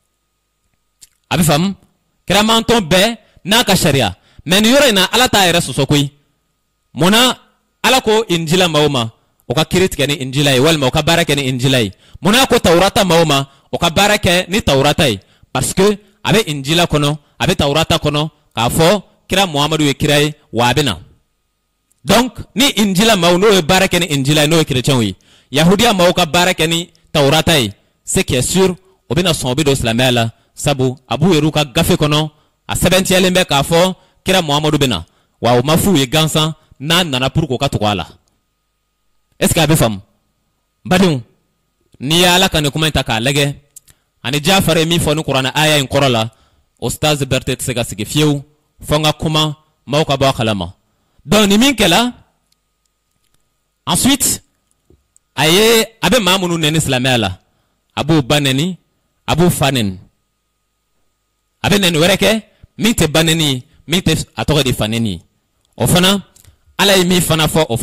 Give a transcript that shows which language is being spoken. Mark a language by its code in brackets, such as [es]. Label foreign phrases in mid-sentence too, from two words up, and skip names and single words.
[bm] a bɛ faamu kira mantɔn bɛɛ n'a ka sariya mais nin yɔrɔ in na ala t'a yɛrɛ sɔsɔ koyi munna ala ko injila maaw ma o ka kiiri tigɛ ni injila ye walima o ka baara kɛ ni injila ye munna ko tawurata maaw ma o ka baara kɛ ni tawurata ye [fr] parce que [bm] a bɛ injila kɔnɔ a bɛ tawurata kɔnɔ k'a fɔ kira muhamadu ye kira ye wa a bɛ na donc ni injila maaw n'o ye baara kɛ ni injila ye n'o ye chrétienw ye yahudiya maaw ka baara kɛ ni tawurata ye [fr] ce qui est sûr [bm] o bɛna sɔn o bɛ don silamɛya la sabu a b'u yɛrɛ ka gafe kɔnɔ a sɛbɛntiyalen bɛ k'a fɔ kira muhamadu bɛ na wa o ma f'u ye gansan n'a nana pour k'o ka tugu a la [fr] est ce que [bm] a bɛ faamu badenw n'i ye ala ka nin kuma in ta k'a lajɛ ani jafar ye min fɔ ni kuranɛ aya in kɔrɔ la ustaz Berete tɛ se ka sigi fiyewu fɔ n ka kuma maaw ka bɔ a kalama donc ni min kɛla ensuite a bɛ maa minnu nɛni silamɛya la a b'o ba nɛni a b'o fa nɛni a bɛ nɛni wɛrɛ kɛ min tɛ ba nɛni ye min tɛ a tɔgɔ de fa nɛni ye o fana ala ye min fana fɔ o